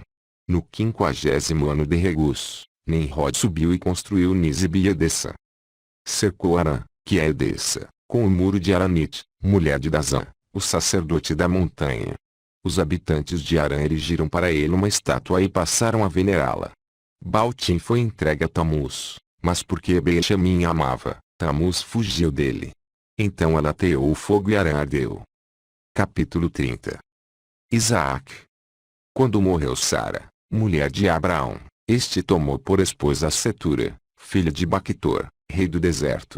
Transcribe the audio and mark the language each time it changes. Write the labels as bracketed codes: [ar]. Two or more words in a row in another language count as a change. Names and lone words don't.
[pt] No 50º ano de Regus, Nimrod subiu e construiu Nisbe e Edessa. Cercou Arã, que é Edessa, com o muro de Aranite, mulher de Dazã, o sacerdote da montanha. Os habitantes de Arã erigiram para ele uma estátua e passaram a venerá-la. Baltim foi entregue a Tamuz, mas porque Beixamim amava, Tamuz fugiu dele. Então ela ateou o fogo e Arã ardeu. Capítulo 30. Isaac. Quando morreu Sara, mulher de Abraão, este tomou por esposa Setura, filha de Baquitor, rei do deserto.